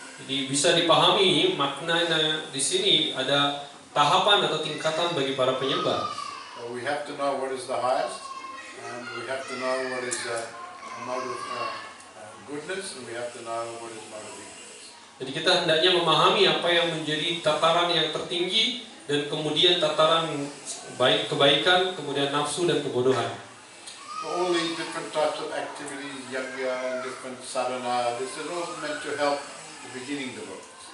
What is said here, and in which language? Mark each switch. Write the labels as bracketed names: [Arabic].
[Indonesian] Jadi bisa dipahami maknanya di sini ada tahapan atau tingkatan bagi para penyembah. [English] So we have to know what is the highest, and we have to know what is a mode of goodness, and we have to know what is mode of ignorance. [Indonesian] Jadi kita hendaknya memahami apa yang menjadi tataran yang tertinggi dan kemudian tataran baik kebaikan, kemudian nafsu dan kebodohan. [English] So all these different types of activities, yajna and different sadhana, this is all meant to help the beginning devotees.